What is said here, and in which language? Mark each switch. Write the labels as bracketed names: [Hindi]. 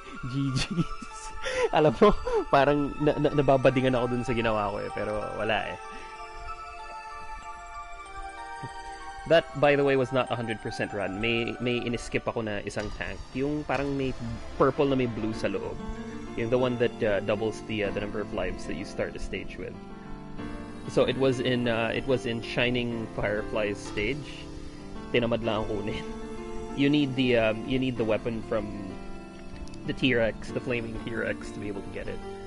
[Filipino] GG's. Alam mo, parang nababadingan ako dun sa ginawa ko eh, pero wala eh. [English] That, by the way, was not 100% run. [Filipino] May iniskip ako na isang tank. Yung parang may purple na may blue sa loob. [English] Yung the one that doubles the number of lives that you start the stage with. So it was in Shining Firefly's stage. [Filipino] Tinamad lang ang kunin. [English] You need the weapon from the T-Rex, the flaming T-Rex, to be able to get it.